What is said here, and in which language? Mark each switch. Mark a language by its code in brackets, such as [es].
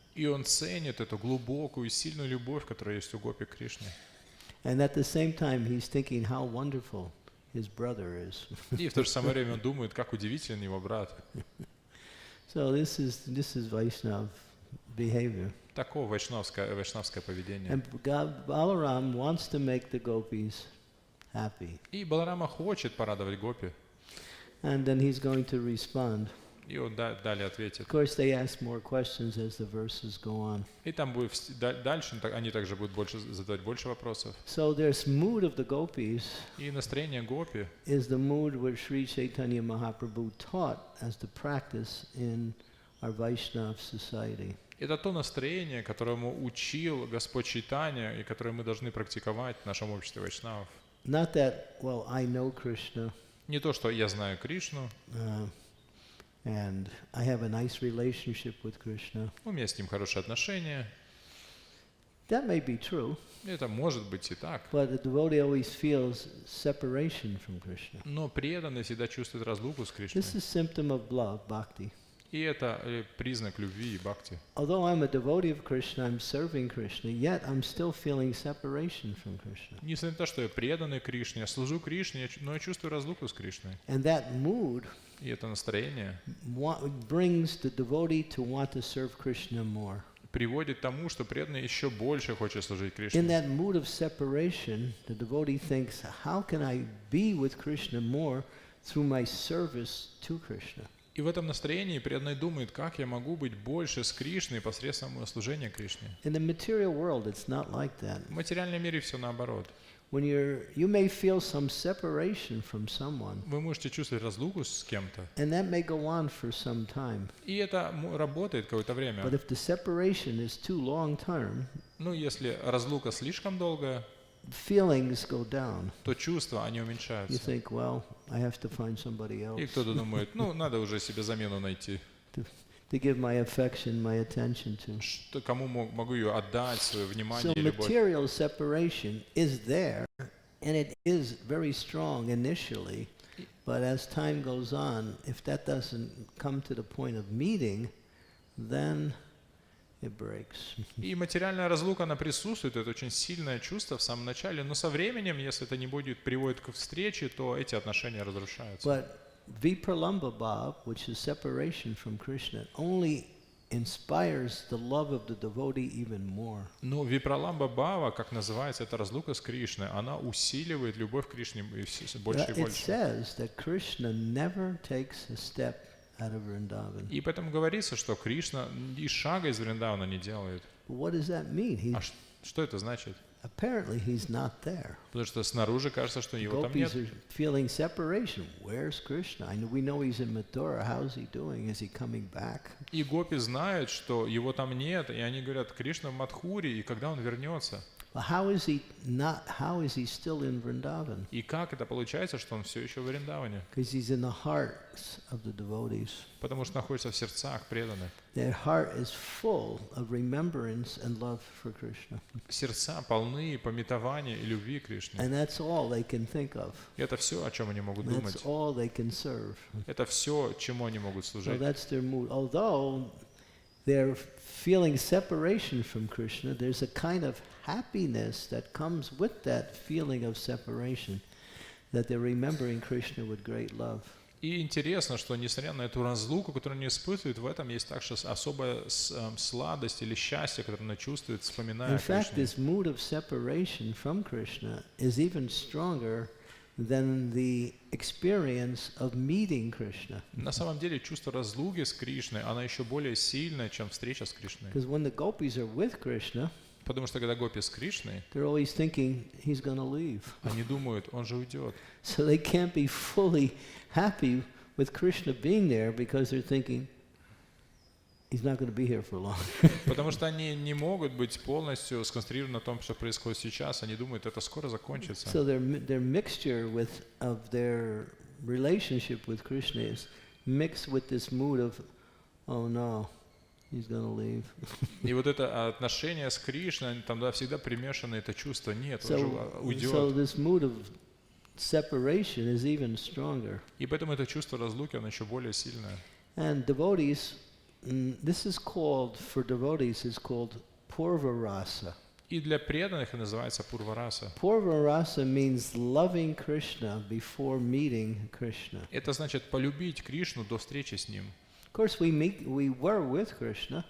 [ru] И он ценит эту глубокую и сильную любовь, которая есть у гопи к Кришне. [en] And at the same time, he's thinking how wonderful his brother is. [ru] И в то же самое время он думает, как удивителен его брат. [en] So this is Vaishnava behavior. [ru] Такое вайшнавское поведение. [en] And Balaram wants to make the gopis happy. [ru] И Баларама хочет порадовать гопи. [en] And then he's going to respond. [ru] И он далее ответит. [en] Of course, they ask more questions as the verses go on. [ru] И там будет дальше они также будут задавать больше вопросов. [en] So there's mood of the gopis [ru] И настроение гопи [en] is the mood which Sri Chaitanya Mahaprabhu taught as the practice in our Vaishnava society. [ru] это то настроение, которому учил Господь Чайтанья и которое мы должны практиковать в нашем обществе вайшнавов. [en] Not that, well, I know Krishna, [ru] Не то, что я знаю Кришну, [en] and I have a nice relationship with Krishna. [ru] у меня с ним хорошие отношения. [en] That may be true, [ru] Это может быть и так. [en] but the devotee always feels separation from Krishna. [ru] Но преданный всегда чувствует разлуку с Кришной. [en] This is symptom of love, bhakti. [ru] И это признак любви и бхакти. [en] Although I'm a devotee of Krishna, I'm serving Krishna, yet I'm still feeling separation from Krishna. [ru] Несмотря на то, что я преданный Кришне, я служу Кришне, но я чувствую разлуку с Кришной. [en] And that mood [ru] И это настроение [en] brings the devotee to want to serve Krishna more. [ru] приводит к тому, что преданный еще больше хочет служить [en] In [ru] Кришне. [en] that mood of separation, the devotee thinks, how can I be with Krishna more through my service to Krishna? [ru] И в этом настроении преданный думает, как я могу быть больше с Кришной посредством моего служения Кришне. [en] In the material world, it's not like that. [ru] В материальном мире все наоборот. [en] When you may feel some separation from someone, [ru] Вы можете чувствовать разлуку с кем-то, [en] and that may go on for some time. [ru] и это работает какое-то время. [en] But if the separation is too long term, [ru] Ну, если разлука слишком долгая, [en] feelings go down. [ru] то чувства, они [en] You [ru] уменьшаются. [en] think, well, I have to find somebody [ru] И [en] else [ru] кто-то думает, ну, надо уже себе замену найти. [en] to give my affection, my attention to. [ru] Что, кому могу ее отдать, свое внимание [en] So [ru] и любовь. [en] material separation is there, and it is very strong initially, but as time goes on, if that doesn't come to the point of meeting, then it breaks. [ru] И материальная разлука, она присутствует, это очень сильное чувство в самом начале, но со временем, если это не будет приводить к встрече, то эти отношения разрушаются. [en] But vipralamba bhav, which is separation from Krishna, only inspires the love of the devotee even more. [ru] Но випраламба бхава, как называется, это разлука с Кришной, она усиливает любовь к Кришне больше и [en] It [ru] больше. [en] says that Krishna never takes a step out of Vrindavan. [ru] И поэтому говорится, что Кришна и шага из Вриндавана не делает. [en] But what does that mean? [ru] А что это значит? [en] Apparently he's not there. [ru] Потому что снаружи кажется, что его там нет. [en] Gopis are feeling separation. Where's Krishna? We know he's in Mathura. How's he doing? Is he coming back? [ru] И гопи знают, что его там нет, и они говорят, Кришна в Мадхуре, и когда он вернется? [en] Well, how is he still in Vrindavan? [ru] И как это получается, что он все еще в Вриндаване? [en] Because he's in the hearts of the devotees. [ru] Потому что находится в сердцах преданных. [en] Their heart is full of remembrance and love for Krishna. [ru] Сердца полны пометования и любви к Кришне. [en] And that's all they can think of. [ru] И это все, о чем они могут [en] That's [ru] думать. [en] all they can serve. [ru] Это все, чему они могут [en] So [ru] служить. [en] that's their mood. Although they're feeling separation from Krishna, there's a kind of happiness that comes with that feeling of separation, that they're remembering Krishna with great love. [ru] И интересно, что несмотря на эту разлуку, которую они испытывают, в этом есть также особая сладость или счастье, которое она чувствует, вспоминая [en] In fact, [ru] Кришну. [en] this mood of separation from Krishna is even stronger than the experience of meeting Krishna. [ru] На самом деле чувство разлуки с Кришной, она еще более сильная, чем встреча с Кришной. [en] Because when the gopis are with Krishna, [ru] Потому что когда гопи с Кришной, [en] they're always thinking he's going to leave. [ru] они думают, он же уйдет. [en] So they can't be fully happy with Krishna being there because they're thinking he's not going to be here for long. [ru] Потому что они не могут быть полностью сконцентрированы на том, что происходит сейчас. Они думают, это скоро закончится. [en] So their mixture of their relationship with Krishna is mixed with this mood of, oh no, he's going to leave. [ru] И вот это отношение с Кришной, там всегда примешано это чувство, нет, он же [en] So [ru] уйдет. [en] this mood of separation is even stronger. [ru] И поэтому это чувство разлуки, оно еще более сильное. [en] And devotees, this is called, for devotees, is called purva rasa. [ru] И для преданных это называется пурвараса. [en] Purva rasa means loving Krishna before meeting Krishna. [ru] Это значит полюбить Кришну до встречи с Ним. [en] Of course, we were with Krishna,